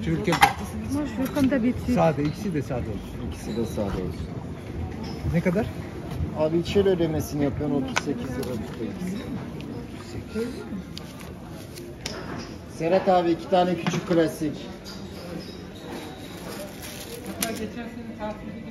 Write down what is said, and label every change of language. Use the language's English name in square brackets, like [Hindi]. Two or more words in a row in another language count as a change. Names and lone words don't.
[French] Tu veux lequel? Moi je veux comme d'habitude. [Turkish] Sade. İkisi de sade olsun. İkisi de sade olsun. Ne kadar? Abi içeri ödemesini yapıyorsun 38 lira tutuyor. Serhat abi 2 tane küçük klasik. Hatta geçen sene tatilde